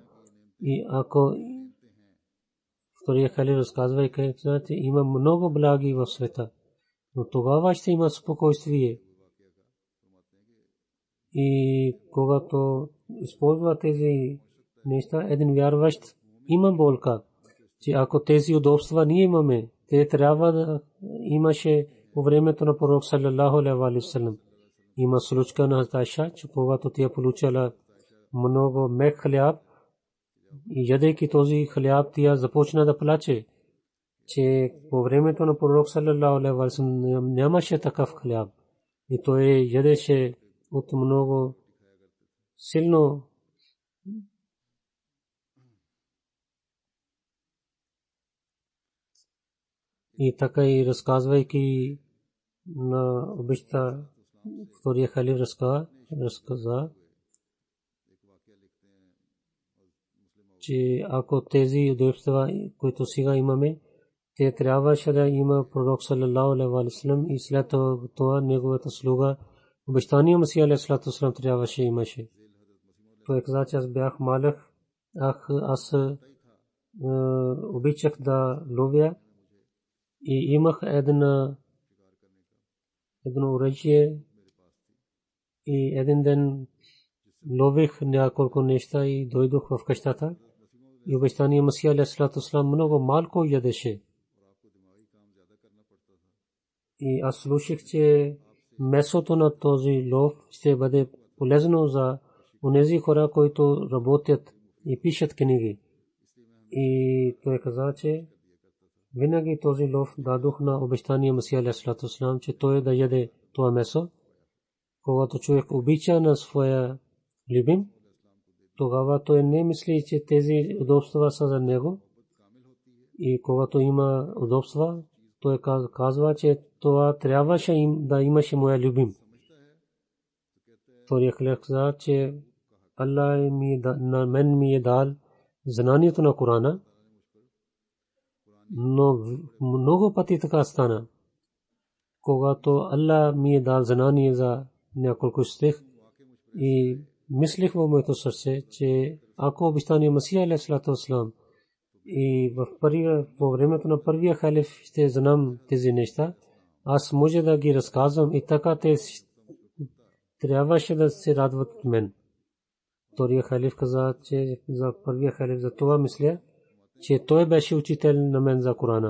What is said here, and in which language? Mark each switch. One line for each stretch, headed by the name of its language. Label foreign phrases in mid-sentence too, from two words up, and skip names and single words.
Bulgarian: И ако втория халиф разказва и казва, че има много благи в света, но тогава ще има спокойствие. И когато използва тези неща, един вярващ има болка, че ако тези удобства ние имаме, те трябва да имаше по времето на пророк
Arabic: صلى الله عليه وسلم.
Bulgarian: Има случка на Айша, че когато тя получила много мек хляб и ядейки този хляб, тя започна да плаче, че по времето на пророк
Arabic: صلى الله عليه وسلم
Bulgarian: нямаше такъв хляб. И той ядеше от много силно. И така и разказвайки на обичта, втория халиф разказа, че ако тези удобства, които сега имаме, те трябваше да има пророк
Arabic: صلى الله عليه وسلم
Bulgarian: и след това неговата слуга обещания Масия
Arabic: عليه الصلاة والسلام
Bulgarian: трябваше имаше. Той каза, че аз бях малък, аз обичах да ловя и имах едно оръжие и един ден лових няколко неща и дойдох в къщата и обещания Масия
Arabic: عليه الصلاة والسلام
Bulgarian: много малко ядеше. И аз слушах, че месото на този лов ще бъде полезно за онези хора, които работят и пишат книги. И той каза, че винаги този лов дадох на обещания Масия
Arabic: عليه الصلاة والسلام,
Bulgarian: че той да яде това месо. Когато човек обича на своя любим, тогава той не мисли, че тези удобства са за него. И когато има удобства, той казва, че това трябваше да имаше моя любим. Втория халиф каза, че Аллах на мен ми е дал знанието на Корана, но много пъти така стана. Когато Аллах ми е дал знание за няколко стих и мислих в моето сърце, че ако обещания Масия
Arabic: عليه الصلاة والسلام
Bulgarian: и по времето на първия халиф ще знам тези неща, аз може да ги разказвам и така те трябваше да се радват от мен. Втория халиф каза, че за първия халиф за това мисля, че той беше учител на мен за Корана.